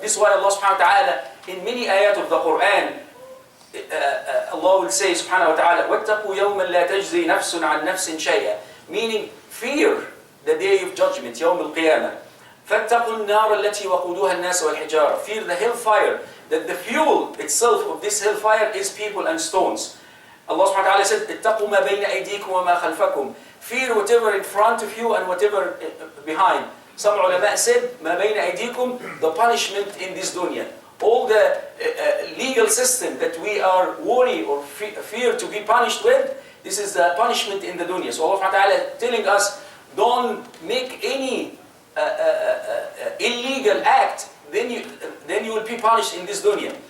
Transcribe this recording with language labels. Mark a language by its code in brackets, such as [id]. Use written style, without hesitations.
[en] This is why Allah subhanahu wa ta'ala in many ayat of the Quran, Allah will say subhanahu wa ta'ala, [ar] وَاتَّقُوا يَوْمًا لَا تَجْزِي نَفْسٌ عَنْ نَفْسٍ شَيْئًا. [en] Meaning, fear the day of judgment, [ar] يوم القيامة. فَاتَّقُوا النَّارَ الَّتِي وَقُودُهَا النَّاسُ وَالْحِجَارَةُ. [en] Fear the hellfire, that the fuel itself of this hellfire is people and stones. [ar] Allah subhanahu wa ta'ala said, اتَّقُوا مَا بَيْنَ أَيْدِيكُمْ وَمَا خَلْفَكُمْ. [en] Fear whatever in front of you and whatever behind. Some ulama said, [ar] مَا بَيْنَ أَيْدِيكُمْ, [en] the punishment in this dunya. All the legal system that we are worried or fear to be punished with, this is the punishment in the dunya. So Allah subhanahu wa ta'ala is telling us, don't make any illegal act, then you will be punished in this dunya.